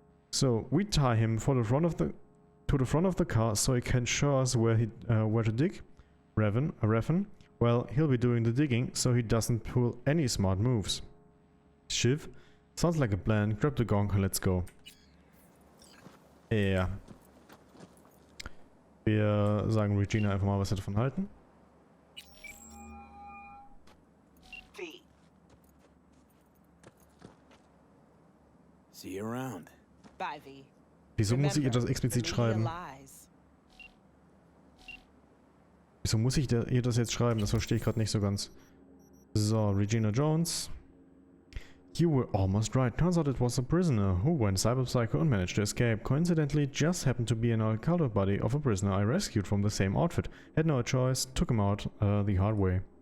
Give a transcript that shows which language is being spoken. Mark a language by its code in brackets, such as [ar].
[en] So, we tie him to the front of the car so he can show us where to dig? Raven? Well, he'll be doing the digging, so he doesn't pull any smart moves. Shiv? Sounds like a plan. Grab the gong and let's go. [de] Ja. Wir sagen Regina einfach mal, was wir davon halten. [en] See you around. Bye, V. [de] Wieso muss ich ihr das explizit schreiben? Wieso muss ich ihr das jetzt schreiben? Das verstehe ich gerade nicht so ganz. [en] So, Regina Jones. You were almost right. Turns out it was a prisoner who went cyberpsycho and managed to escape. Coincidentally, just happened to be an Alcaldo buddy of a prisoner I rescued from the same outfit. Had no choice, took him out the hard way.